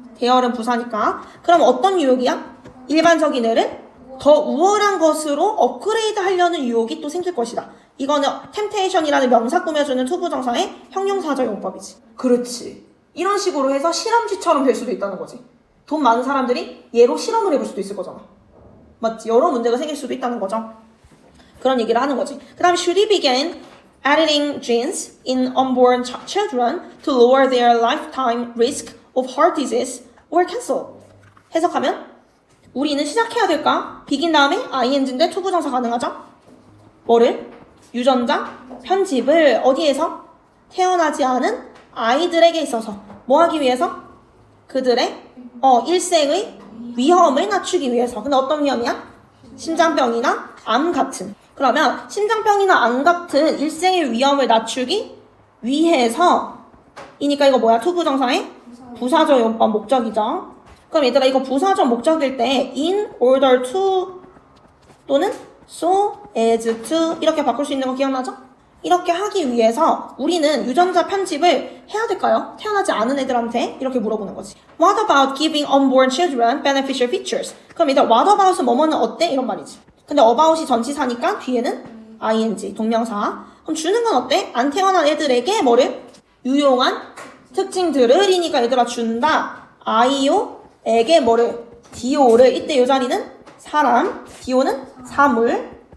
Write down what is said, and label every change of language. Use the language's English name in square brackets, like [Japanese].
[Korean] there는 부사니까. 그럼 어떤 유혹이야? 일반적인 애를 더 우월한 것으로 업그레이드 하려는 유혹이 또 생길 것이다. 이거는 temptation이라는 명사 꾸며주는 투부정사의 형용사적 용법이지. 그렇지. 이런 식으로 해서 실험지처럼 될 수도 있다는 거지. 돈 많은 사람들이 얘로 실험을 해볼 수도 있을 거잖아. 맞지? 여러 문제가 생길 수도 있다는 거죠. 그런 얘기를 하는 거지. 그 다음에 [English] should he begin editing genes in unborn children to lower their lifetime risk of heart disease or cancer? [Korean] 해석하면 우리는 시작해야 될까? begin 다음에 ing인데 투부정사 가능하죠? 뭐를? 유전자 편집을 어디에서? 태어나지 않은 아이들에게 있어서 뭐 하기 위해서? 그들의 일생의 위험을 낮추기 위해서. 근데 어떤 위험이야? 심장병이나 암 같은. 그러면 심장병이나 암 같은 일생의 위험을 낮추기 위해서 이니까 이거 뭐야? 투부정사의 부사적 용법 목적이죠. 그럼 얘들아 이거 부사적 목적일 때 in order to 또는 so as to 이렇게 바꿀 수 있는 거 기억나죠? 이렇게 하기 위해서 우리는 유전자 편집을 해야 될까요? 태어나지 않은 애들한테 이렇게 물어보는 거지. [English] What about giving unborn children beneficial features? [Korean] 그럼 얘들아 what about은 뭐뭐는 어때? 이런 말이지. 근데 about이 전치사니까 뒤에는 ing 동명사. 그럼 주는 건 어때? 안 태어난 애들에게 뭐를? 유용한 특징들을 이니까 얘들아 준다. i오에게 뭐를? do를. 이때 이 자리는 사람, do는 사물.